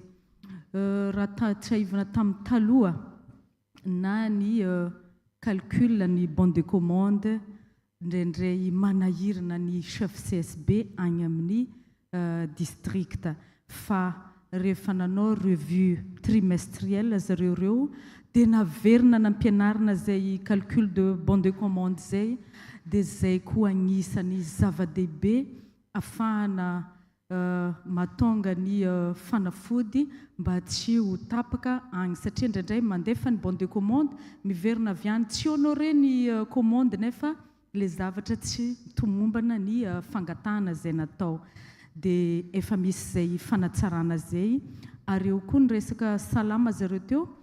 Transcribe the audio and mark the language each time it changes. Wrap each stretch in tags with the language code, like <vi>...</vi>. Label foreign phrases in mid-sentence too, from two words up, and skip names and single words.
<mg>Raha tsaivana tamin'ny taloha na ny calcul ny</mg> <fr>bon de commande</fr> <mg>indraindray manahirana ny chef CSB agny amin'ny district fa rehefa nanao</mg> <fr>revue trimestrielle</fr> <mg>zareo reo dia naverina nampianarina zay</mg> <fr>calcul de bon de commande</fr> <mg>zay dia zay koa agnisan'ny zava-dehibe ahafahana mahatonga ny fanafody mba tsy ho tapaka agny satria indraindray mandefa ny</mg> <fr>bon de commande</fr> <mg>miverina avy any tsy honoré ny commande nefa le zavatra tsy tomombana ny fangatahana zay natao dia efa misy zay fanatsarana zay ary eo koa ny resaka salama zareo teo</mg>